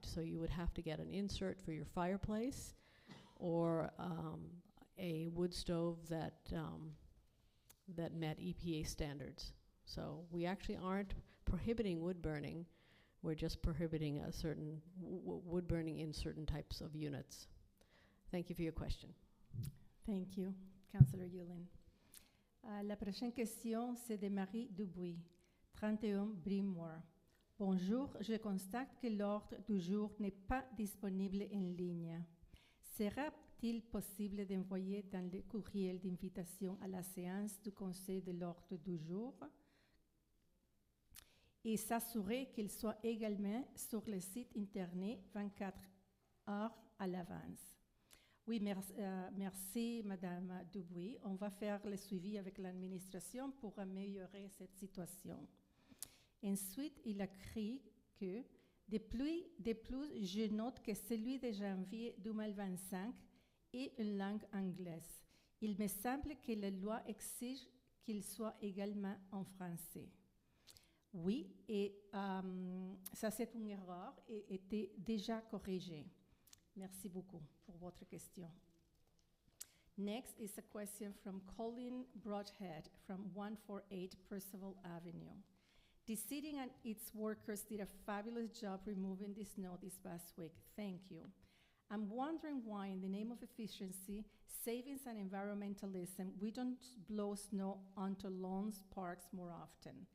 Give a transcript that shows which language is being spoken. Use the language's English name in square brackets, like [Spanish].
[English] So you would have to get an insert for your fireplace, or a wood stove that met EPA standards. So we actually aren't prohibiting wood burning. We're just prohibiting a certain wood burning in certain types of units. Thank you for your question. Thank you, Councillor Yulin. [French] La prochaine question, c'est de Marie Dubuis, 31 Brimoire. Bonjour, je constate que l'ordre du jour n'est pas disponible en ligne. Sera-t-il possible d'envoyer dans le courriel d'invitation à la séance du conseil de l'ordre du jour et s'assurer qu'il soit également sur le site internet 24 heures à l'avance? Oui, merci, Madame Dubuis. On va faire le suivi avec l'administration pour améliorer cette situation. Ensuite, il a écrit que de plus, je note que celui de janvier 2025 est une langue anglaise. Il me semble que la loi exige qu'il soit également en français. Oui, et ça c'est une erreur et était déjà corrigée. Merci beaucoup pour votre question. [English] Next is a question from Colin Broadhead from 148 Percival Avenue. The city and its workers did a fabulous job removing the snow this past week. Thank you. I'm wondering why, in the name of efficiency, savings, and environmentalism, we don't blow snow onto lawns, parks more often.